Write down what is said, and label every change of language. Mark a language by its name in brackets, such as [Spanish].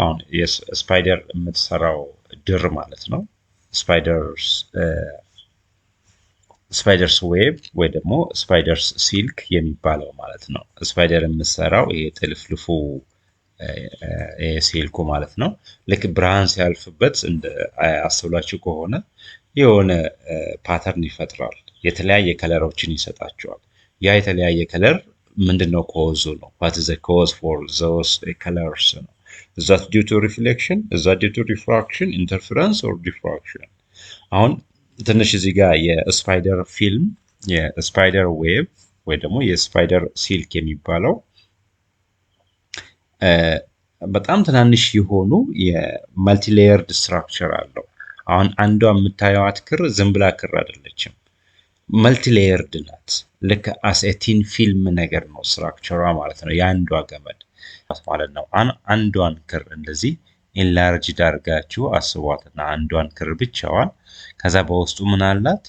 [Amharic] አሁን የስፓይደር የምትሰራው ድር ማለት ነው። ስፓይደርስ ዌብ ወይ ደግሞ ስፓይደርስ ሲልክ የሚባለው ማለት ነው። ስፓይደር የምትሰራው ይሄ ጥልፍልፉ ሲልኩ ማለት ነው። ልክ ብርሃን ሲያልፍበት እንደ አስተውላችሁ ከሆነ የሆነ ፓተርን ይፈጥራል። የተለያየ ከለሮችን ይሰጣቸዋል። ያ የተለያየ ከለር ምንድነው? [English] ኮዙ ነው። what is the cause for those colors ነው? is that due to reflection, is that due to refraction, interference or diffraction? [Amharic] አሁን ትንሽ እዚህ ጋር የስፓይደር ፊልም የስፓይደር ዌብ ወይ ደግሞ የስፓይደር ሲልክ የሚባለው በጣም ትናንሽ የሆኑ የመልቲሌየርድ ስትራክቸር አለው። አሁን አንዷ የምታዩት ክር ዝም ብላ ክር አይደለችም፣ መልቲሌየርድ ናት። ልክ አሴቲን ፊልም ነገር ነው ስትራክቸሯ ማለት ነው። የአንዷ ገመድ ማለት ነው። አንዷን ክር እንደዚህ ኢንላርጅ ዳርጋችሁ አስቧትና አንዷን ክር ብቻዋን ከዛ በውስጡ ምን አላት?